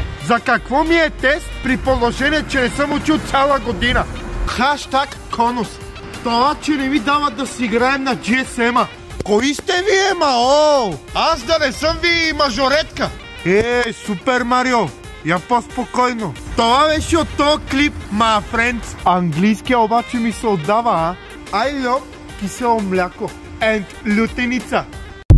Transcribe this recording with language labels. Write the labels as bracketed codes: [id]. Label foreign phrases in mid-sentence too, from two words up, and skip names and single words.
[bg] За какво ми е тест при положение, че не съм учил цяла година? Хаштаг конус. Това, че не ми дават да си играем на GSM-а. Кои сте вие, мао? Аз да не съм ви мажоретка. Супер Марио. Я по-спокойно. Това беше от този клип, [en] my friends. [bg] Английския обаче ми се отдава, [en] I love [bg] кисело мляко [en] and лютеница.